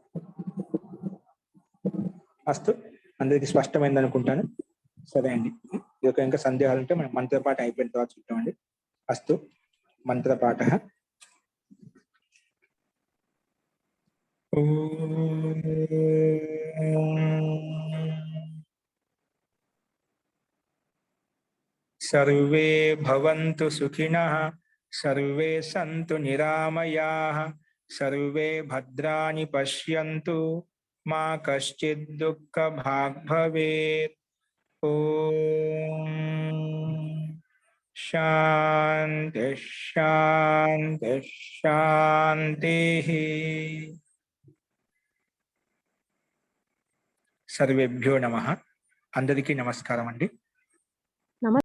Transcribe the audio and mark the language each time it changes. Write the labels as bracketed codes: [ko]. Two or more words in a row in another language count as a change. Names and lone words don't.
[te] అస్తు, అందరికి స్పష్టమైంది అనుకుంటాను. సరే అండి. ఈ యొక్క ఇంకా సందేహాలు ఉంటే మనం మంత్రపాఠ అయిపోయిన తర్వాత చూద్దామండి. అస్తు మంత్రపాఠ. [sa] सर्वे भवन्तु सुखिनः, सर्वे सन्तु निरामयाः, सर्वे भद्राणि पश्यन्तु, मा कश्चित् दुःखभाग् भवेत्। ॐ शान्ति शान्ति शान्तिः। सर्वेभ्यो नमः. [te] అందరికీ నమస్కారం అండి.